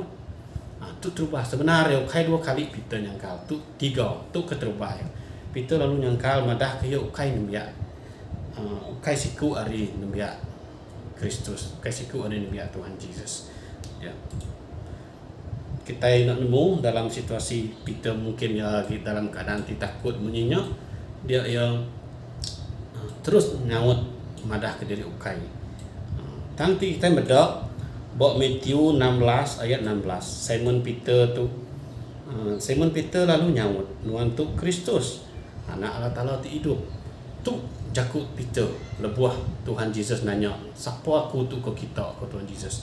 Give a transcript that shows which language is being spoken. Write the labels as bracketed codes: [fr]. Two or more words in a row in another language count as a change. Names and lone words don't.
[iba] Tu terubah sebenarnya ukai 2 kali Peter nyangkal. Tu 3 tu keterubah ya. Peter lalu nyangkal madah ke ya ukai nembia. Ukai siku ari nembia Kristus. Ukai siku ari nembia Tuhan Jesus. Ya. Kita nak nemu dalam situasi Peter mungkin ya dalam keadaan takut menyinyok. Dia yang terus nyaut madah ke diri ukai. Tanti kita medok bawa Matthew 16 ayat 16. Simon Peter lalu nyaut nuan tu Kristus anak Allah Taala ti hidup. Tu jakut Peter lebuah Tuhan Jesus nanya, "Siapa aku tu ke kita ke Tuhan Jesus?"